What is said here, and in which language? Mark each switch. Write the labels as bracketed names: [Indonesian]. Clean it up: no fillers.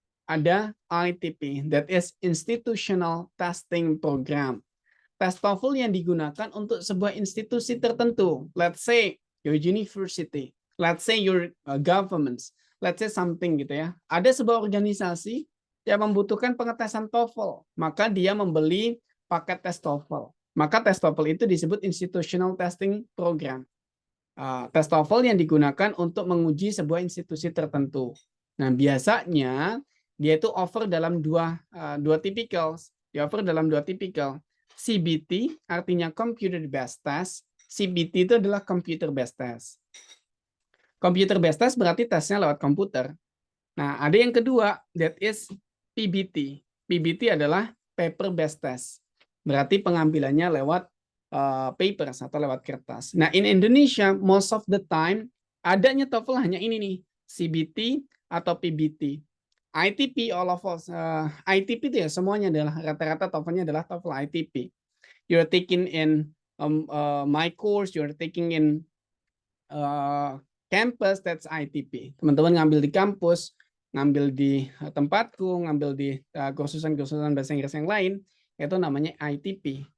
[English] Ada ITP, that is Institutional Testing Program. [Indonesian] Tes TOEFL yang digunakan untuk sebuah institusi tertentu. [English] Let's say your university, let's say your governments, let's say something [Indonesian] gitu ya. Ada sebuah organisasi yang membutuhkan pengetesan TOEFL, maka dia membeli paket tes TOEFL. Maka tes TOEFL itu disebut Institutional Testing Program. Tes TOEFL yang digunakan untuk menguji sebuah institusi tertentu. Nah, biasanya dia itu offer dalam dua tipikal. Dia offer dalam dua tipikal. CBT artinya Computer Based Test. CBT itu adalah Computer Based Test. Computer Based Test berarti tesnya lewat komputer. Nah, ada yang kedua, [English] that is PBT. [Indonesian] PBT adalah Paper Based Test. Berarti pengambilannya lewat papers atau lewat kertas. Nah, [English] in Indonesia, most of the time, [Indonesian] adanya TOEFL hanya ini nih, CBT atau PBT. ITP, [English] all of us, [Indonesian] ITP itu ya semuanya adalah rata-rata TOEFL-nya adalah TOEFL ITP. [English] You're taking in my course, you're taking in campus, that's ITP. [Indonesian] Teman-teman ngambil di kampus, ngambil di tempatku, ngambil di kursusan-kursusan bahasa Inggris yang lain, itu namanya ITP.